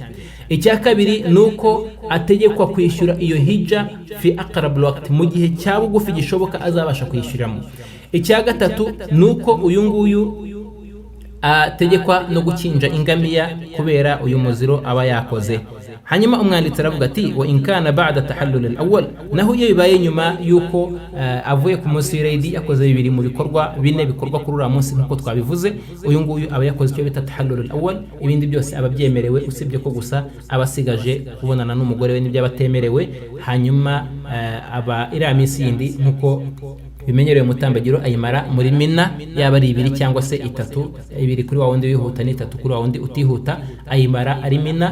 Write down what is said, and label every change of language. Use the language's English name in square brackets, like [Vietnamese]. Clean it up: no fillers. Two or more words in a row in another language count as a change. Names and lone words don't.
[Kinyarwanda] Icya kabiri ni uko ategekwa kwishyura iyo hijja [Arabic] fi aqrab waqt, [Kinyarwanda] mu gihe cya bugufi gishoboka azabasha kwishyuramo. Icya gatatu ni uko uyu nguyu ategekwa no gukinja ingamiya kubera uyu muziro aba yakoze. Hanyuma umwanditsi aravuga ati [Arabic] wa in kana ba'da tahallul al-awwal, [Kinyarwanda] naho iyo bibaye nyuma yuko avuye ku munsi w'Eid yakoze bibiri mu bikorwa bine bikorwa kuri uriya munsi nkuko twabivuze, uyu nguyu aba yakoze icyo bita [Arabic] tahallul al-awwal. [Kinyarwanda] Ibindi byose aba byemerewe usibye ko gusa abasigaje kubonana n'umugore we n'ibyo abatemerewe. Hanyuma aba iriya minsi yindi nkuko bimenyerewe mutambagiro ayimara muri Mina, yaba ari ibiri cyangwa se itatu, ibiri kuri wa wundi wihuta n'itatu kuri wa wundi utihuta, ayimara ari Mina.